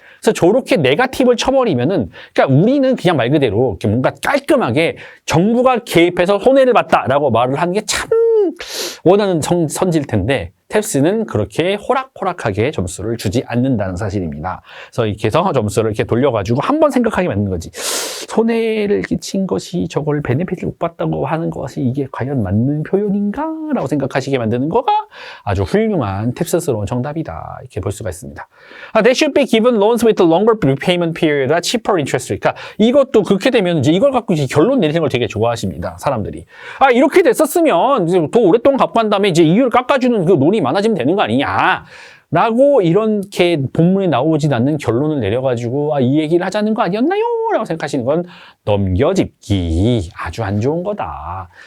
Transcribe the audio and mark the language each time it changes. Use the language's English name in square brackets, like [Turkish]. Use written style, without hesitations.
[Korean] 그래서 저렇게 네거티브를 쳐버리면은, 그러니까 우리는 그냥 말 그대로 이렇게 뭔가 깔끔하게 정부가 개입해서 손해를 봤다라고 말을 하는 게 참 원하는 선지일 텐데, 탭스는 그렇게 호락호락하게 점수를 주지 않는다는 사실입니다. 그래서 이렇게 해서 점수를 이렇게 돌려가지고 한번 생각하게 만든 거지. 손해를 끼친 것이 저걸 베네핏을 못 봤다고 하는 것이 이게 과연 맞는 표현인가? 라고 생각하시게 만드는 거가 아주 훌륭한 탭스스러운 정답이다. 이렇게 볼 수가 있습니다. [English] They should be given loans with a longer repayment period, a cheaper interest rate. [Korean] 그러니까 이것도 그렇게 되면 이제 이걸 갖고 이제 결론 내리는 걸 되게 좋아하십니다. 사람들이. 아, 이렇게 됐었으면 이제 더 오랫동안 갚고 한 다음에 이제 이율을 깎아주는 그 논이 많아지면 되는 거 아니냐. 라고 이렇게 본문에 나오진 않는 결론을 내려가지고 아, 이 얘기를 하자는 거 아니었나요? 라고 생각하시는 건 넘겨짚기 아주 안 좋은 거다.